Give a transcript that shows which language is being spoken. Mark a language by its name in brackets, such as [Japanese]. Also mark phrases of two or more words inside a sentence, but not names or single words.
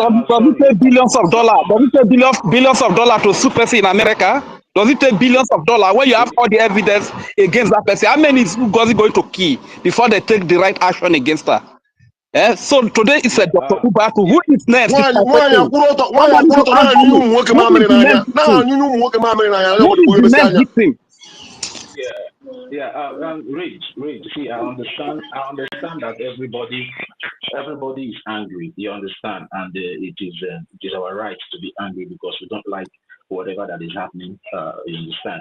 [English] Yeah, does it sorry. take billions of dollars? Does it take billions of dollars to sue person in America? Does it take billions of dollars when you have all the evidence against that person? How many is Ngozi going to kill before they take the right action against her? So today it's a Yeah, Dr. Ubatu. Who is next? This nwaanyị person. [Igbo] akwụrụ ọtọ [English] Somebody should answer na-anyụ me. [Igbo] ụmụ nwoke [English] Who is mamịrị the n'anya next victim? [Igbo] na-anyụ ụmụ nwoke mamịrị n'anya onye [English] Who ọbụla is the kpogheresi next anya. victim? yeah. Rage. See, I understand that everybody is angry. You understand, and it is our right to be angry because we don't like whatever that is happening. You understand.